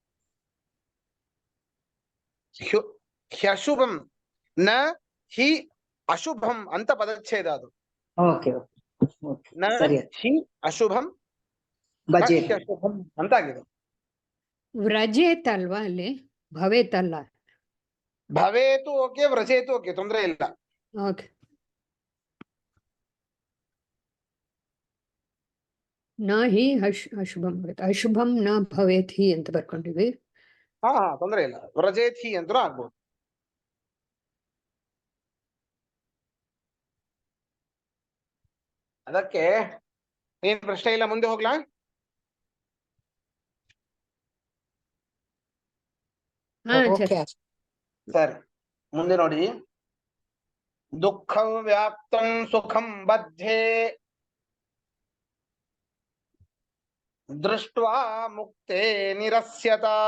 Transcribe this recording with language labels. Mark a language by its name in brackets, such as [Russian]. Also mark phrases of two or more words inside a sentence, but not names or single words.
[Sanskrit] ಹ್ಯಶುಭಂ ನ ಹಿ ಅಶುಭಂ [Kannada] ಅಂತ ಪದಚ್ಛೇದ ಅದು. ಓಕೆ ನ ಸರಿ. [Sanskrit] ಹಿ ಅಶುಭಂ ನ [Kannada] ಭಜೇತ್. ಹ್ಯಶುಭಂ ಅಂತಾಗಿದೆ. ವ್ರಜೇತ್ ಅಲ್ವಾ ಅಲ್ಲಿ, ಭವೇತ್ ಅಲ್ಲ. ಭವೇತು ಓಕೆ, ವ್ರಜೇತು ಓಕೆ, ತೊಂದರೆ ಇಲ್ಲ. ಓಕೆ. [Sanskrit] ನ ಹಿ ಅಶುಭಂ ಭವೇತ್, ಅಶುಭಂ ನ ಭವೇತ್ ಹಿ [Kannada] ಅಂತ ಬರ್ಕೊಂಡಿವಿ. ಹಾ ತೊಂದರೆ ಇಲ್ಲ, [Sanskrit] ವ್ರಜೇತ್ ಹಿ [Kannada] ಅಂತೂ ಆಗ್ಬೋದು. ಅದಕ್ಕೆ ಏನ್ ಪ್ರಶ್ನೆ ಇಲ್ಲ, ಮುಂದೆ ಹೋಗ್ಲಾ? ಹಾ ಓಕೆ. ಸರಿ, ಮುಂದೆ ನೋಡಿ. [Sanskrit] ದುಃಖಂ ವ್ಯಾಪ್ತಂ ಸುಖಂ ಬದ್ಧೇ ದೃಷ್ಟ್ವಾ ಮುಕ್ತೆ ನಿರಸ್ಯತ.